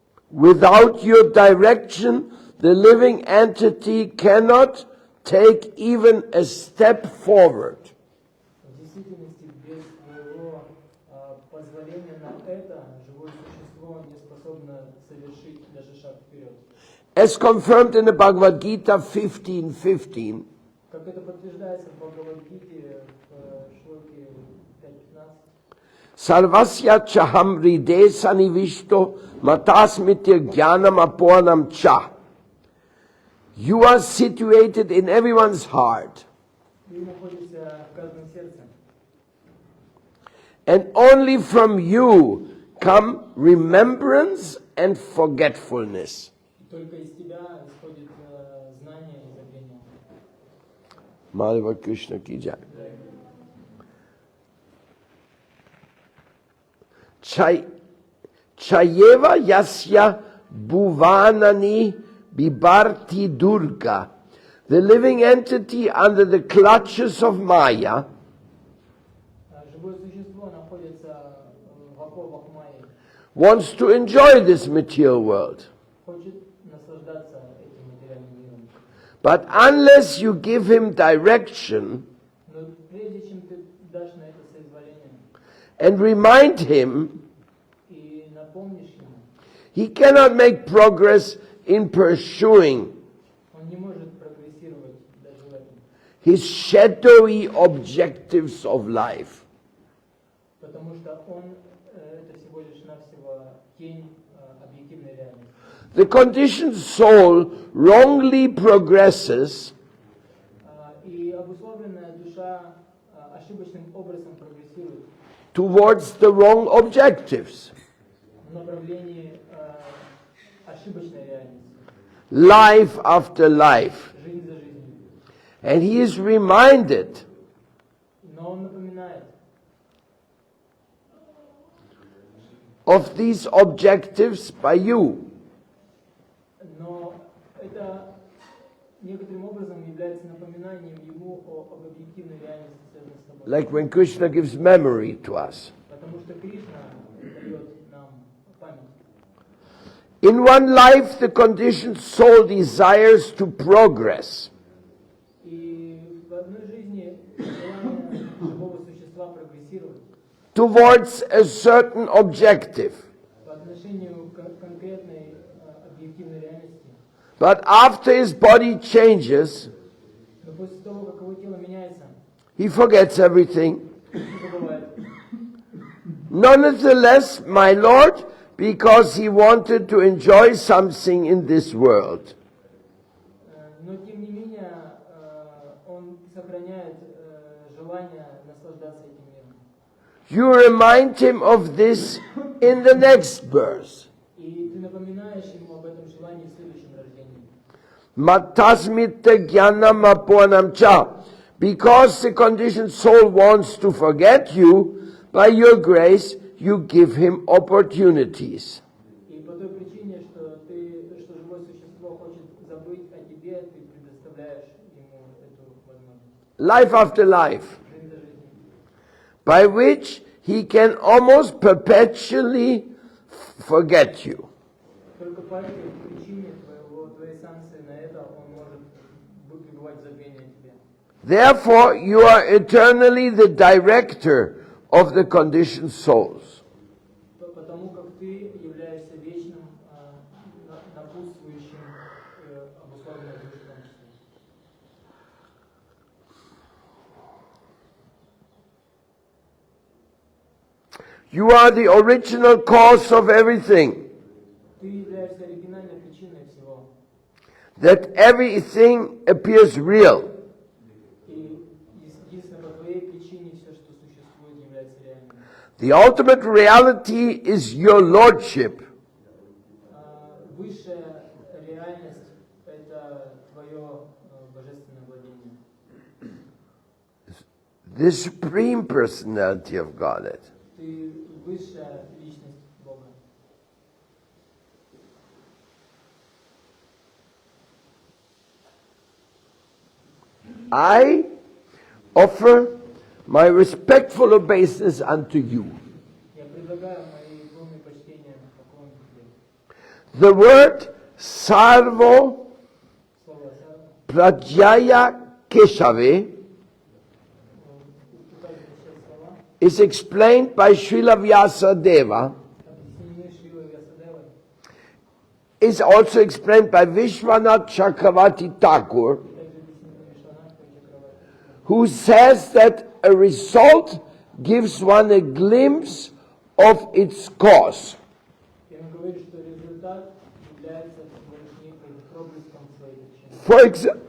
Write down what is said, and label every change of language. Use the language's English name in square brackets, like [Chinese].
[English] Without your direction, the living entity cannot take even a step forward. [Russian] В действительности, без твоего позволения на это, живое существо не способно совершить даже шаг вперед. [English] As confirmed in the Bhagavad Gita 15:15, [Russian] Как это подтверждается в Бхагавад-гите в шлоке 5.15. [Sanskrit] Sarvasya chaham ride sanivishto matasmitya jnanam apornam cha. [English] You are situated in everyone's heart, [Russian] Ты находишься в каждом сердце. [English] and only from you come remembrance and forgetfulness. [Russian] Только из тебя исходит знание и забвение. [Hindi] Madhava Krishna ki jai. [Sanskrit] Chayeva yasya bhuvanani bibarti durga. [English] The living entity under the clutches of Maya [Russian] Живое существо находится в оковах Майи. [English] wants to enjoy this material world. [Russian] Хочет наслаждаться этим материальным миром. [English] But unless you give him direction [Russian] Но прежде чем ты дашь на это соизволение [English] and remind him [Russian] и напомнишь [English] He cannot make progress in pursuing [Russian] Он не может прогрессировать даже в этом, [English] his shadowy objectives of life. [Russian] потому что он это всего лишь навсего тень объективной реальности. [English] The conditioned soul wrongly progresses [Russian] И обусловленная душа ошибочным образом прогрессирует [English] towards the wrong objectives. [Russian] в направлении ошибочной реальности, [English] Life after life. [Russian] жизнь за жизнью. [English] And he is reminded [Russian] Но он напоминает [English] of these objectives by you. [Russian] Но это некоторым образом является напоминанием ему об объективной реальности, связанной с тобой. [English] Like when Krishna gives memory to us. [Russian] Потому что Кришна дает нам память. [English] In one life, the conditioned soul desires to progress. [Russian] И в одной жизни желание живого существа прогрессировать [English] Towards a certain objective. [Russian] по отношению к конкретной объективной реальности. [English] But after his body changes, [Russian] Но после того, как его тело меняется, [English] he forgets everything. [Russian] все забывает. [English] Nonetheless, my Lord, because he wanted to enjoy something in this world. [Russian] Но тем не менее, он сохраняет желание наслаждаться этим миром. [English] You remind him of this in the next verse. [Russian] И ты напоминаешь ему об этом желании в следующем рождении. [Sanskrit] Matasmita jnanam aponam cha. [English] Because the conditioned soul wants to forget you, by your grace, you give him opportunities. [Russian] И по той причине, что живое существо хочет забыть о тебе, ты предоставляешь ему эту возможность. [English] Life after life. [Russian] Жизнь за жизнью. [English] By which he can almost perpetually forget you. [Russian] Только по этой причине твоей санкции на это он может пребывать в забвении о тебе. [English] Therefore, you are eternally the director of the conditioned souls. [Russian] Потому как ты являешься вечным напутствующим обусловленным душам. [English] You are the original cause of everything. [Russian] Ты являешься оригинальной причиной всего. [English] That everything appears real. [Russian] И единственно по твоей причине все, что существует, является реальным. [English] The ultimate reality is your lordship. [Russian] Высшая реальность – это твое божественное владение. [English] The supreme personality of Godhead. [Russian] Ты высшая личность Бога. [English] I offer my respectful obeisance unto you. [Russian] Я предлагаю мои полные почтения поклон тебе. [English] The word sarvo [Russian] Слово «сарва» [Sanskrit] prajaya keshave [Russian] указывает все слова, [English] is explained by Srila Vyasadeva, [Russian] объяснены Шрилой Вьясадевой, [English] is also explained by Vishwanath Chakravarti Thakur, [Russian] также объяснены Вишванатхой Чакраварти, [English] who says that a result gives one a glimpse of its cause. [Russian] и он говорит, что результат является всего лишь неким проблеском своей причины.